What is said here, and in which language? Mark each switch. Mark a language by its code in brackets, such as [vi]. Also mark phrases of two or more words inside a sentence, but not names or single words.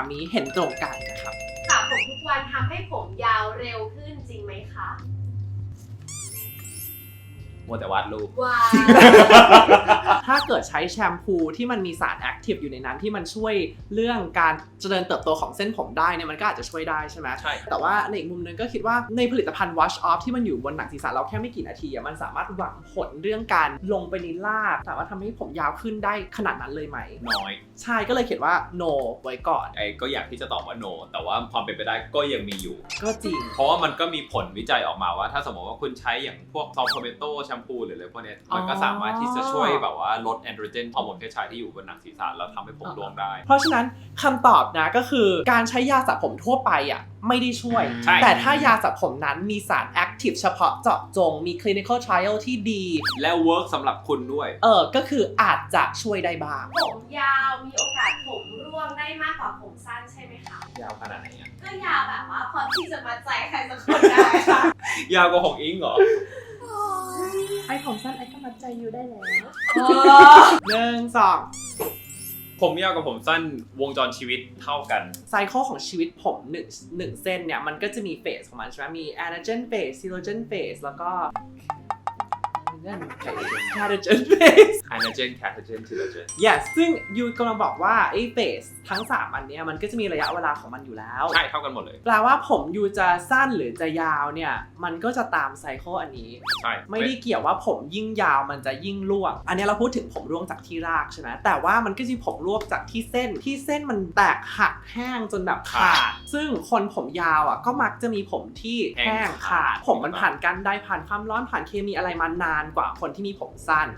[th] ถระผมทุกวันทำให้ผมยาวเร็วขึ้นจริงไหมคะ มัวแต่วาดรูป ว้าว ถ้าเกิดใช้แชมพูที่มันมีสารแอคทีฟอยู่ในนั้นที่มันช่วยเรื่องการเจริญเติบโตของเส้นผมได้เนี่ยมันก็อาจจะช่วยได้ใช่ไหม ใช่ แต่ว่าในอีกมุมนึงก็คิดว่าในผลิตภัณฑ์ [en] wash off [th] ที่มันอยู่บนหนังศีรษะเราแค่ไม่กี่นาทีอะมันสามารถหวังผลเรื่องการลงไปในรากสามารถทำให้ผมยาวขึ้นได้ขนาดนั้นเลยไหม น้อย ใช่ก็เลยเขียนว่า no ไว้ก่อน ไอ้ก็อยากที่จะตอบว่า no แต่ว่าความเป็นไปได้ก็ยังมีอยู่ ก็จริง เพราะว่ามันก็มีผลวิจัยออกมาว่าถ้าสมมติว่าคุณใช้อย่างพวกซอลโทเมโตแชมพูหรืออะไรพวกเนี้ยมันก็สามารถที่จะช่วยแบบว่าลดแอนโดรเจนฮอร์โมนเพศชายที่อยู่บนหนังศีรษะแล้วทำให้ผมร่วงได้ เพราะฉะนั้นคำตอบนะก็คือการใช้ยาสระผมทั่วไปอ่ะไม่ได้ช่วย ใช่ แต่ถ้ายาสระผมนั้นมีสารแอคทีฟเฉพาะเจาะจงมี [en] clinical trial [th] ที่ดี และเวิร์กสำหรับคุณด้วย ก็คืออาจจะช่วยได้บ้าง ผมยาวมีโอกาสผมร่วงได้มากกว่าผมสั้นใช่ไหมคะ ยาวขนาดไหนอะ ก็ยาวแบบว่าพอที่จะมาใจใครสักคนได้ค่ะ ยาวกว่าของอิงเหรอ ไอผมสั้นไอก็มัดใจอยู่ได้แล้ว1 2 ผมยาวกับผมสั้นวงจรชีวิตเท่ากัน ไซเคิลของชีวิตผม1เส้นเนี่ยมันก็จะมีเฟสของมันใช่ไหมมี [en] anagen phase telogen phase [th] แล้วก็ [en] catagen phase anagen catagen telogen [th] yes ซึ่งยูกำลังบอกว่าไอ้เฟสทั้ง3อันเนี้ยมันก็จะมีระยะเวลาของมันอยู่แล้ว ใช่เท่ากันหมดเลย แปลว่าผมยูจะสั้นหรือจะยาวเนี่ยมันก็จะตามไซเคิลอันนี้ ใช่ ไม่ได้เกี่ยวว่าผมยิ่งยาวมันจะยิ่งร่วง อันนี้เราพูดถึงผมร่วงจากที่รากใช่ไหมแต่ว่ามันก็จะมีผมร่วงจากที่เส้นมันแตกหักแห้งจนแบบขาด ซึ่งคนผมยาวอ่ะก็มักจะมีผมที่แห้งขาด ผมมันผ่านการได้ผ่านความร้อนผ่านเคมีอะไรมานานกว่าคนที่มีผมสั้น